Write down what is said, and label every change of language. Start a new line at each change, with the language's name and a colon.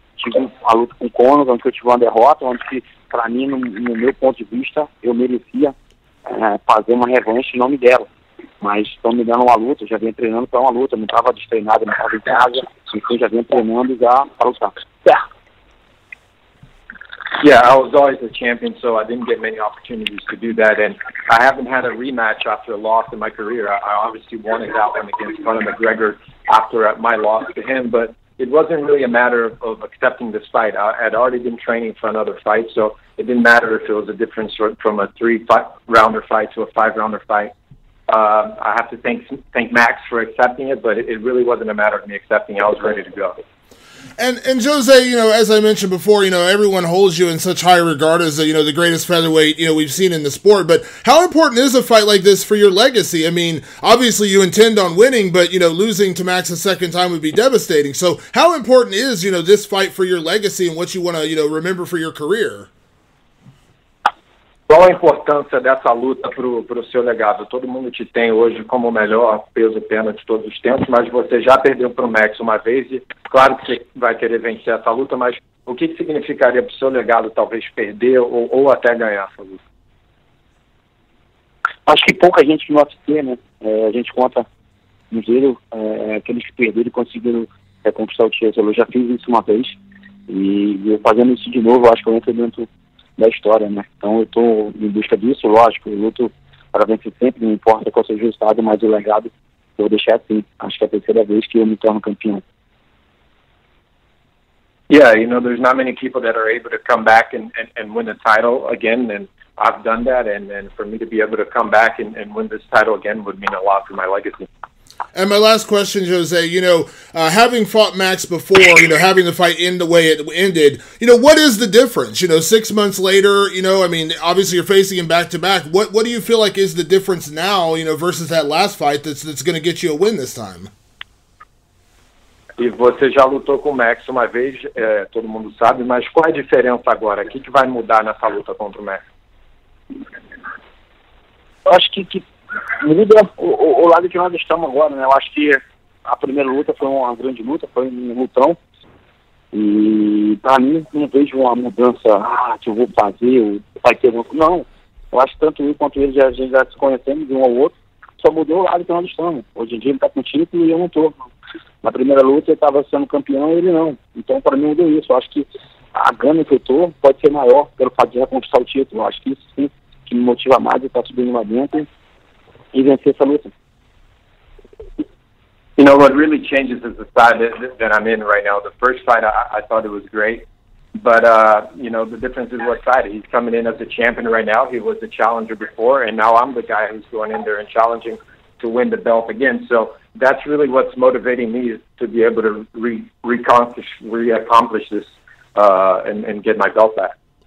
Portuguese: Tive a luta com o Conor, onde eu tive uma derrota, onde que, para mim, no meu ponto de vista, eu merecia fazer uma revanche em nome dela. Mas estão me dando uma luta, eu já venho treinando para uma luta, não estava destreinado, não estava em casa, então já venho treinando já para lutar. Certo.
English: Yeah, I was always a champion, so I didn't get many opportunities to do that, and I haven't had a rematch after a loss in my career. I obviously wanted that one against Conor McGregor after my loss to him, but it wasn't really a matter of accepting this fight. I had already been training for another fight, so it didn't matter if it was a difference from a 3-rounder fight to a 5-rounder fight. I have to thank Max for accepting it, but it really wasn't a matter of me accepting. I was ready to go. And Jose, as I mentioned before, everyone holds you in such high regard as the greatest featherweight we've seen in the sport. But how important is a fight like this for your legacy? I mean, obviously you intend on winning, but losing to Max a second time would be devastating. So how important is this fight for your legacy and what you want to remember for your career?
Portuguese: Qual a importância dessa luta pro seu legado? Todo mundo te tem hoje como o melhor peso-pena de todos os tempos, mas você já perdeu pro Max uma vez e claro que você vai querer vencer essa luta, mas o que significaria pro seu legado talvez perder ou até ganhar essa luta? Acho que pouca gente no UFC, né? A gente conta no giro aqueles que perderam e conseguiram conquistar o título. Eu já fiz isso uma vez e fazendo isso de novo, eu acho que eu entro dentro da história, né? Então eu estou em busca disso, lógico, eu luto para vencer sempre, não importa qual seja o resultado, mas o legado eu vou deixar assim. Acho que é a terceira vez que eu me torno campeão.
English: Yeah, there's not many people that are able to come back and win the title again, and I've done that, and for me to be able to come back and win this title again would mean a lot for my legacy. And my last question, Jose, having fought Max before, having the fight end the way it ended, what is the difference? 6 months later, I mean, obviously you're facing him back-to-back. What do you feel like is the difference now, versus that last fight that's going to get you a win this time?
Portuguese: E você já lutou com o Max uma vez, todo mundo sabe, mas qual é a diferença agora? O que vai mudar nessa luta contra o Max? Eu acho que muda o lado que nós estamos agora, né? Eu acho que a primeira luta foi uma grande luta, foi um lutão. E para mim, não vejo uma mudança, que eu vou fazer, vai ter um... Não, eu acho que tanto eu quanto ele, a gente já se conhecemos de um ao outro, só mudou o lado que nós estamos. Hoje em dia ele está com título e eu não estou. Na primeira luta ele estava sendo campeão e ele não. Então para mim mudou isso. Eu acho que a gana que eu estou pode ser maior pelo fato de conquistar o título. Eu acho que isso sim que me motiva mais e está subindo lá dentro e vencer essa luta.
English: What really changes is the side that I'm in right now. The first fight, I thought it was great. But, the difference is what side. He's coming in as a champion right now. He was the challenger before, and now I'm the guy who's going in there and challenging to win the belt again. So that's really what's motivating me, is to be able to re-accomplish this and get my belt back.